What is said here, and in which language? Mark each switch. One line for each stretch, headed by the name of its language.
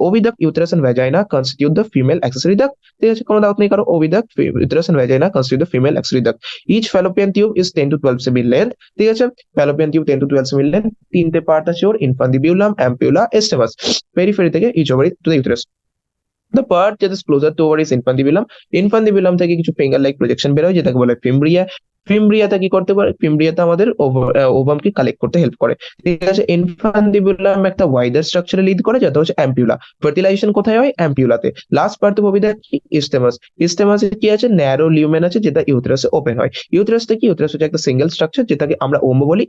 English: oviduct, uterus and vagina constitute the female accessory duct,
Bangla: ঠিক আছে, কোনো ডাউট নেই কারো।
English: Oviduct, uterus and vagina constitute the female accessory duct. Each fallopian tube is 10 to 12 semi length,
Bangla: ঠিক আছে। Fallopian tube 10 to 12 semi length, তিনটে part আছে ওর, ইনফান্ডিবিউলাম, অ্যাম্পিউলা, এস্টেমাস।
English: Periphery থেকে each ovary to the uterus. The part that is closer to over is infundibulum.
Bangla: Infundibulum থেকে কিছু finger like projection বের হয়, যেটাকে বলে ফিমব্রিয়া। ফিমব্রিয়াটা কি করতে পারে, ফিমব্রিয়াতে আমাদের ওভামকে কালেক্ট করতে হেল্প করে, ঠিক আছে। ইনফান্ডিবুলাম একটা ওয়াইডার স্ট্রাকচারে লিড করে, যেটা হচ্ছে অ্যাম্পিউলা। ফার্টিলাইজেশন কোথায় হয়, অ্যাম্পিউলাতে। লাস্ট পার্ট অফ ওভিডাক্ট কি, ইস্টেমাস। ইস্টেমাসে কি আছে, ন্যারো লিউমেন আছে, যেটা ইউথেরাসে ওপেন হয়। ইউথেরাসটা কি, ইউথেরাস হচ্ছে একটা সিঙ্গেল স্ট্রাকচার, যেটাকে আমরা ওমো বলি।